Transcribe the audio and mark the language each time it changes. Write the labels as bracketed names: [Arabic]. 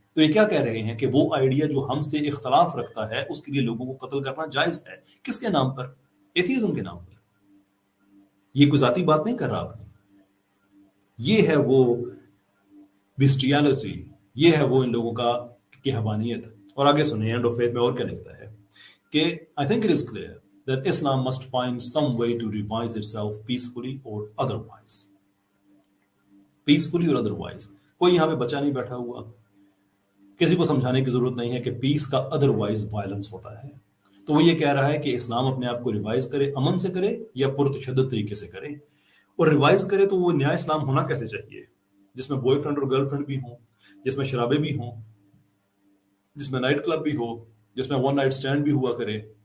[Urdu] تو یہ کیا کہہ رہے ہیں کہ وہ آئیڈیا جو ہم سے اختلاف رکھتا ہے اس کے لیے لوگوں کو قتل کرنا جائز ہے. کس کے نام پر؟ ایتھیزم کے نام پر. یہ کوئی ذاتی بات نہیں کر رہا آپ نے. یہ ہے وہ بسٹیالٹی، یہ ہے وہ ان لوگوں کی حیوانیت. اور آگے سنیں اینڈ آف فیتھ میں اور کیا لکھتا ہے کہ [English] I think it is clear that Islam must find some way to revise itself peacefully or otherwise. Peacefully or otherwise. [Urdu] کوئی یہاں پہ بچہ نہیں بیٹھا ہوا، کسی کو سمجھانے کی ضرورت نہیں ہے کہ پیس کا ادروائز وائلنس ہوتا ہے. تو وہ یہ کہہ رہا ہے کہ اسلام اپنے آپ کو ریوائز کرے، امن سے کرے یا پرتشدد طریقے سے کرے. اور ریوائز کرے تو وہ نیا اسلام ہونا کیسے چاہیے؟ جس میں بوائے فرینڈ اور گرل فرینڈ بھی ہوں، جس میں شرابیں بھی ہوں، جس میں نائٹ کلب بھی ہو، جس میں ون نائٹ سٹینڈ بھی ہوا کرے.